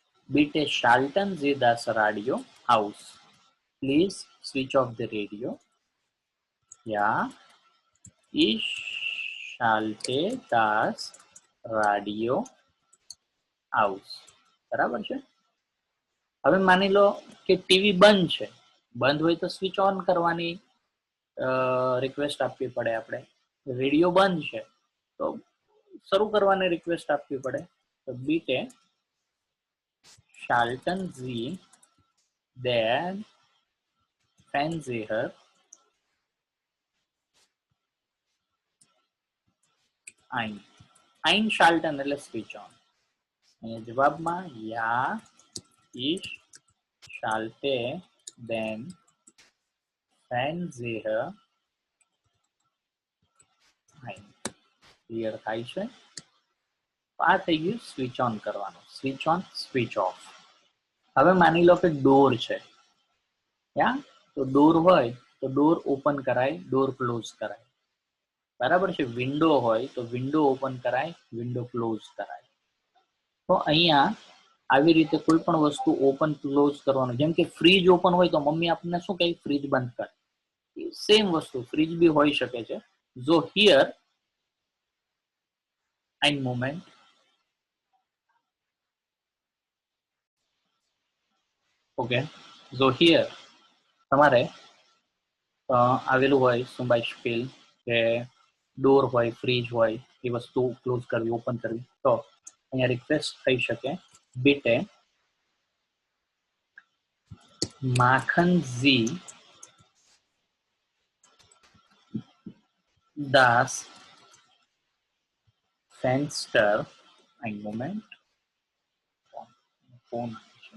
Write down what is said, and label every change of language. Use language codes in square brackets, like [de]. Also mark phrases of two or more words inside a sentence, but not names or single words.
[de] Bitte schalten Sie das Radio aus. [en] Please switch off the radio. [de] Ja, ich schalte das Radio aus. [gu] બરાબર છે. હવે માની લો કે ટીવી બંધ છે, બંધ હોય તો [en] switch on [gu] કરવાની રિક્વેસ્ટ આપવી પડે આપણે. રેડિયો બંધ છે તો શરૂ કરવાની રિક્વેસ્ટ આપવી પડે. [de] તો bitte schalten Sie den Fernseher ein. Einschalten એટલે [en] switch on. [de] જવાબમાં ja, ich schalte den Fernseher ein. [gu] ક્લિયર થાય છે. આ થઈ ગયું [en] switch on [gu] કરવાનું. [en] switch on, switch off. [gu] હવે માની લો કે ડોર છે, યા તો ડોર હોય તો [en] door open [gu] કરાય, [en] door close [gu] કરાય. બરાબર છે. વિન્ડો હોય તો [en] window open [gu] કરાય, [en] window close [gu] કરાય. તો અહીંયા આવી રીતે કોઈ પણ વસ્તુ [en] open close [gu] કરવાનું. જેમ કે ફ્રીજ ઓપન હોય તો મમ્મી આપણને શું કહે? ફ્રીજ બંધ કર. સેમ વસ્તુ ફ્રીજ બી હોઈ શકે છે. જો હિયર [de] ein moment. [gu] ઓકે, જો હિયર તમારે આવેલું હોય સુંબાઈ સ્પીલ કે ડોર હોય, ફ્રીજ હોય, એ વસ્તુ ક્લોઝ કરવી, ઓપન કરવી, તો અહીંયા રિક્વેસ્ટ થઈ શકે [de] bitte machen Sie das Fenster, ein Moment, [gu] ફોન